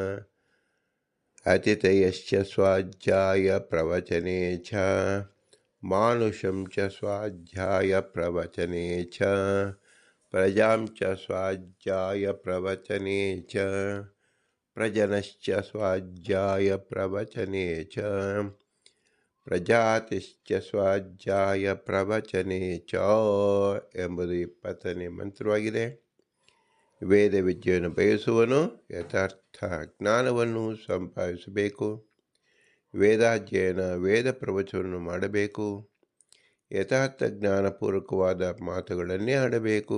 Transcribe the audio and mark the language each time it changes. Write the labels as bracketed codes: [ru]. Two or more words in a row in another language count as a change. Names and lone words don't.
[sa] ಅತಿಥಯಶ್ಚ ಸ್ವಾಧ್ಯಾಯ ಪ್ರವಚನೆ ಚ, ಮಾನುಷಂ ಚ ಸ್ವಾಧ್ಯಾಯ ಪ್ರವಚನೆ ಚ, ಪ್ರಜಾಂ ಚ ಸ್ವಾಧ್ಯಾಯ ಪ್ರವಚನೆ ಚ, ಪ್ರಜನಶ್ಚ ಸ್ವಾಧ್ಯಾಯ ಪ್ರವಚನೆ ಚ, ಪ್ರಜಾತಿಶ್ಚ ಸ್ವಾಧ್ಯಾಯ ಪ್ರವಚನೆ ಚ [kn] ಎಂಬುದು 20ನೇ ಮಂತ್ರವಾಗಿದೆ. ವೇದ ವಿದ್ಯೆಯನ್ನು ಬಯಸುವನು ಯಥಾರ್ಥ ಜ್ಞಾನವನ್ನು ಸಂಪಾದಿಸಬೇಕು. ವೇದಾಧ್ಯಯನ, ವೇದ ಪ್ರವಚನವನ್ನು ಮಾಡಬೇಕು. ಯಥಾರ್ಥ ಜ್ಞಾನಪೂರ್ವಕವಾದ ಮಾತುಗಳನ್ನೇ ಆಡಬೇಕು.